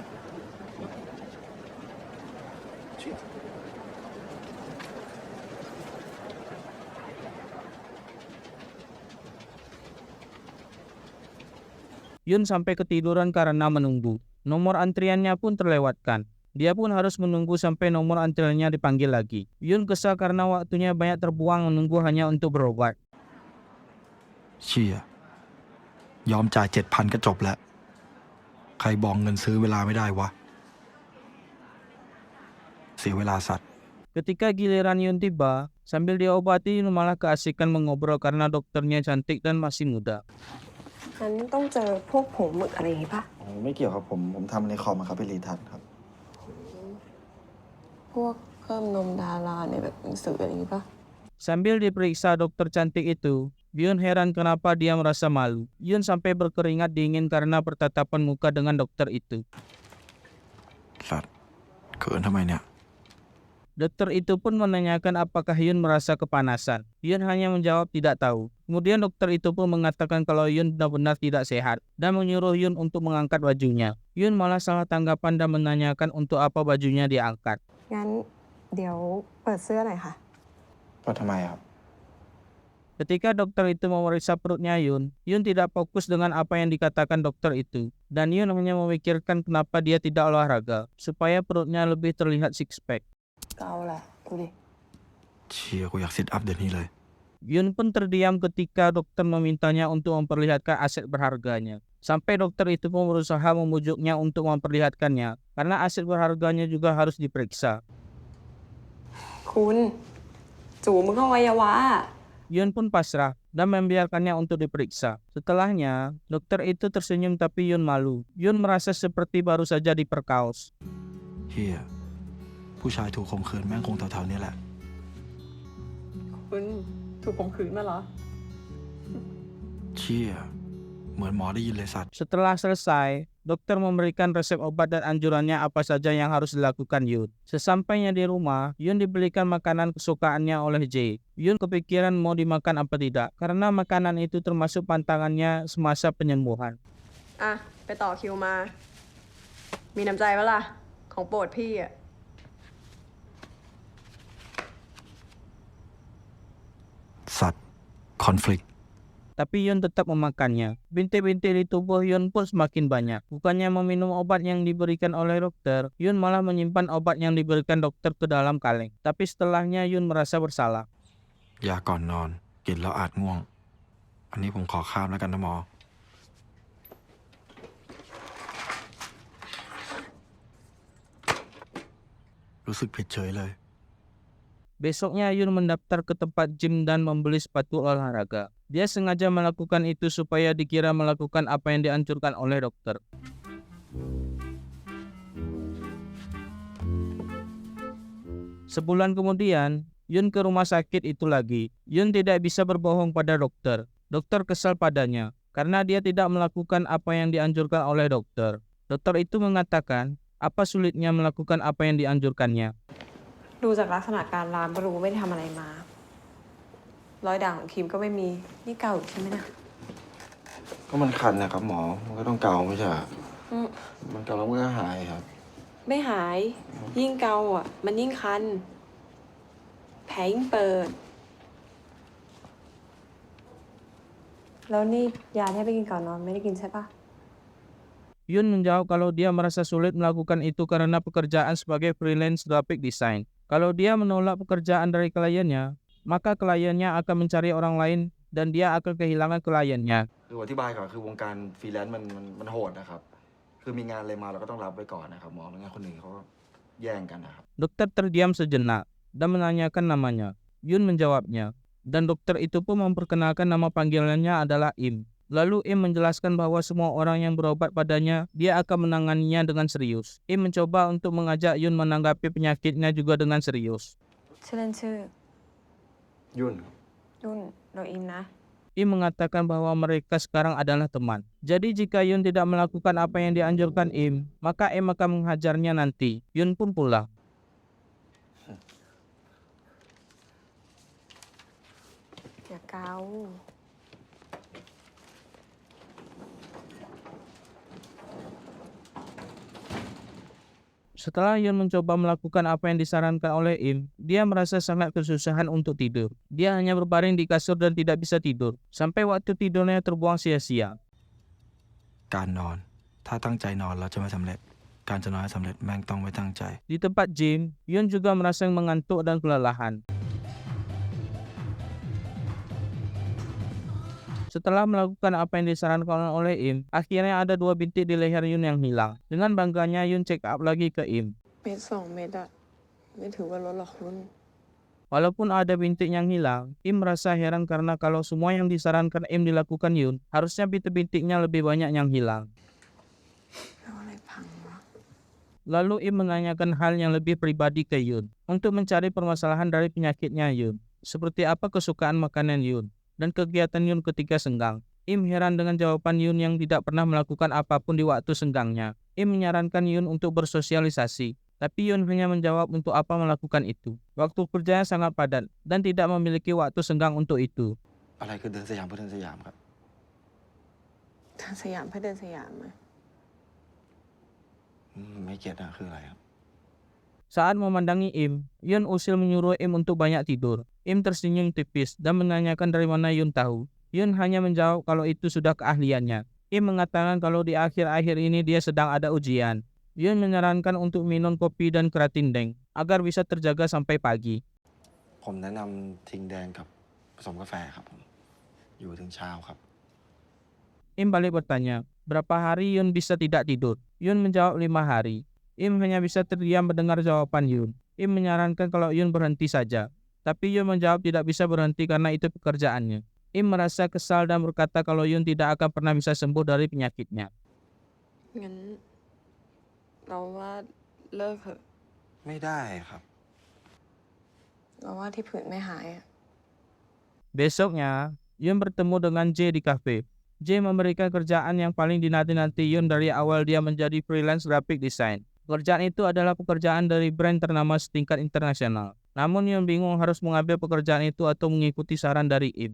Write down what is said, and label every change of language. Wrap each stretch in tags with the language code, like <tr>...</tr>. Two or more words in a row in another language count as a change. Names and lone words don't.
<id>Yun sampai ketiduran karena menunggu. Nomor antriannya pun terlewatkan. Dia pun harus menunggu sampai nomor antriannya dipanggil lagi. Yun kesal karena waktunya banyak terbuang menunggu hanya untuk berobat.</id> <th>เชี่ยยอมจ่าย 7,000 ก็จบแล้ว ใครบอกเงินซื้อเวลาไม่ได้วะ เสียเวลาสัตว์</th> <id>Ketika giliran Yun tiba, sambil diobati Yun malah keasikan mengobrol karena dokternya cantik dan masih muda.</id> <th>งั้นต้องเจอพวกผงหมึกอะไรอย่างงี้ป่ะ ไม่เกี่ยวครับผมทำในคอมครับไปรีทัชครับ พวกเพิ่มนมดาราในแบบหนังสืออะไรอย่างงี้ป่ะ</th> <id>Sambil diperiksa dokter cantik itu, Yun heran kenapa dia merasa malu. Yun sampai berkeringat dingin karena bertatapan muka dengan dokter itu.</id> <th>สัตว์เขินทำไมเนี่ย</th> <id>Dokter itu pun menanyakan apakah Yun merasa kepanasan. Yun hanya menjawab tidak tahu. Kemudian dokter itu pun mengatakan kalau Yun benar-benar tidak sehat dan menyuruh Yun untuk mengangkat bajunya. Yun malah salah tanggapan dan menanyakan untuk apa bajunya diangkat.</id> <th>งั้นเดี๋ยวเปิดเสื้อหน่อยค่ะ ก็ทำไมครับ</th> <id>Ketika dokter itu memeriksa perutnya Yun, Yun tidak fokus dengan apa yang dikatakan dokter itu. Dan Yun hanya memikirkan kenapa dia tidak olahraga, supaya perutnya lebih terlihat</id> <en>six pack.</en> <th>เกาแหละดูดิ เชี่ยกูอยากซิทอัพเดี๋ยวนี้เลย</th> <id>Yun pun terdiam ketika dokter memintanya untuk memperlihatkan aset berharganya. Sampai dokter itu pun berusaha memujuknya untuk memperlihatkannya, karena aset berharganya juga harus diperiksa.</id> <th>คุณจูมึงก็อวัยวะ</th> <id>Yun pun pasrah dan membiarkannya untuk diperiksa. Setelahnya, dokter itu tersenyum tapi Yun malu. Yun merasa seperti baru saja diperkaos.</id> <th>เฮียผู้ชายถูกข่มขืนแม่งคงแถวๆนี้แหละ คุณถูกข่มขืนมาเหรอ เชี่ยเหมือนหมอได้ยินเลยสัตว์</th> <id>Setelah selesai, dokter memberikan resep obat dan anjurannya apa saja yang harus dilakukan Yun. Sesampainya di rumah, Yun dibelikan makanan kesukaannya oleh Jay. Yun kepikiran mau dimakan apa tidak, karena makanan itu termasuk pantangannya semasa penyembuhan.</id> <th>อ่ะ ไปต่อคิวมา มีน้ำใจปะล่ะ ของโปรดพี่อ่ะ สัตว์คอนฟ lict</th> <id>Tapi Yun tetap memakannya. Bintik-bintik di tubuh Yun pun semakin banyak. Bukannya meminum obat yang diberikan oleh dokter, Yun malah menyimpan obat yang diberikan dokter ke dalam kaleng. Tapi setelahnya Yun merasa bersalah.</id> <th>ยาก่อนนอน กินแล้วอาจง่วง อันนี้ผมขอข้ามแล้วกันนะหมอ รู้สึกผิดเฉยเลย</th> <id>Besoknya Yun mendaftar ke tempat gym dan membeli sepatu olahraga. Dia sengaja melakukan itu supaya dikira melakukan apa yang dianjurkan oleh dokter. Sebulan kemudian, Yun ke rumah sakit itu lagi. Yun tidak bisa berbohong pada dokter. Dokter kesal padanya karena dia tidak melakukan apa yang dianjurkan oleh dokter. Dokter itu mengatakan apa sulitnya melakukan apa yang dianjurkannya.</id> <th>ดูจากลักษณะการลามก็รู้ว่าไม่ได้ทำอะไรมา รอยด่างของครีมก็ไม่มี นี่เก่าอยู่ใช่ไหมนะ ก็มันคันนะครับหมอ มันก็ต้องเกาไม่ใช่เหรอ อืม มันเกาแล้วมันก็หายครับ ไม่หาย ยิ่งเกาอ่ะ มันยิ่งคัน แผลยิ่งเปิดแล้วนี่ยาที่ให้ไปกินก่อนนอนไม่ได้กินใช่ปะ</th> <id>Yun menjawab kalau dia merasa sulit melakukan itu karena pekerjaan sebagai</id> <en>freelance graphic design.</en> <id>Kalau dia menolak pekerjaan dari kliennya, maka kliennya akan mencari orang lain dan dia akan kehilangan kliennya.</id> <th>คืออธิบายก่อนคือวงการฟรีแลนซ์มันโหดนะครับ คือมีงานอะไรมาเราก็ต้องรับไว้ก่อนนะครับหมอไม่งั้นคนอื่นเขาก็แย่งกันนะครับ</th> <id>Dokter terdiam sejenak dan menanyakan namanya. Yun menjawabnya, dan dokter itu pun memperkenalkan nama panggilannya adalah Im. Lalu Im menjelaskan bahwa semua orang yang berobat padanya, dia akan menanganinya dengan serius. Im mencoba untuk mengajak Yun menanggapi penyakitnya juga dengan serius.</id> <th>ชื่อเล่นชื่อ ยุ่น ยุ่นเราอิมนะ</th> <id>Im mengatakan bahwa mereka sekarang adalah teman. Jadi jika Yun tidak melakukan apa yang dianjurkan Im, maka Im akan menghajarnya nanti. Yun pun pulang. Ya kau. Setelah Yun mencoba melakukan apa yang disarankan oleh Im, dia merasa sangat kesusahan untuk tidur. Dia hanya berbaring di kasur dan tidak bisa tidur, sampai waktu tidurnya terbuang sia-sia.</id> <th>การนอน ถ้าตั้งใจนอนแล้วจะไม่สำเร็จ การจะนอนให้สำเร็จแม่งต้องไม่ตั้งใจ</th> <id>Di tempat gym, Yun juga merasa mengantuk dan kelelahan. Setelah melakukan apa yang disarankan oleh Im, akhirnya ada 2 bintik di leher Yun yang hilang. Dengan bangganya Yun</id> <en>check up</en> <id>lagi ke Im.</id> <th>เม็ด2 เม็ดอะไม่ถือว่าลดหรอกคุณ</th> <id>Walaupun ada bintik yang hilang, Im merasa heran karena kalau semua yang disarankan Im dilakukan Yun, harusnya bintik-bintiknya lebih banyak yang hilang.</id> <th>แล้วอะไรพังวะ</th> <id>Lalu Im menanyakan hal yang lebih pribadi ke Yun untuk mencari permasalahan dari penyakitnya Yun, seperti apa kesukaan makanan Yun dan kegiatan Yun ketika senggang. Im heran dengan jawaban Yun yang tidak pernah melakukan apapun di waktu senggangnya. Im menyarankan Yun untuk bersosialisasi, tapi Yun hanya menjawab untuk apa melakukan itu. Waktu kerjanya sangat padat dan tidak memiliki waktu senggang untuk itu.</id> <th>อะไรคือเดินสยามเพื่อเดินสยามครับ เดินสยามเพื่อเดินสยามอะ ไม่เก็ตอะคืออะไรครับ</th> <id>Saat memandangi Im, Yun usil menyuruh Im untuk banyak tidur. Im tersenyum tipis dan menanyakan dari mana Yun tahu. Yun hanya menjawab kalau itu sudah keahliannya. Im mengatakan kalau di akhir-akhir ini dia sedang ada ujian. Yun menyarankan untuk minum kopi dan keratin deng agar bisa terjaga sampai pagi.</id> <th>ผมแนะนำทิงแดงกับผสมกาแฟครับผมอยู่ถึงเช้าครับ</th> <id>Im balik bertanya, berapa hari Yun bisa tidak tidur? Yun menjawab 5 hari. Im hanya bisa terdiam mendengar jawaban Yun. Im menyarankan kalau Yun berhenti saja. Tapi Yun menjawab tidak bisa berhenti karena itu pekerjaannya. Im merasa kesal dan berkata kalau Yun tidak akan pernah bisa sembuh dari penyakitnya.</id> <th>งั้นเราว่าเลิกเถอะ ไม่ได้ครับ เราว่าที่ผื่นไม่หายอะ</th> <id>Besoknya, Yun bertemu dengan J di kafe. J memberikan kerjaan yang paling dinanti-nanti Yun dari awal dia menjadi</id> <en>freelance graphic design.</en> <id>Pekerjaan itu adalah pekerjaan dari brand ternama setingkat internasional. Namun Yun bingung harus mengambil pekerjaan itu atau mengikuti saran dari Im.</id>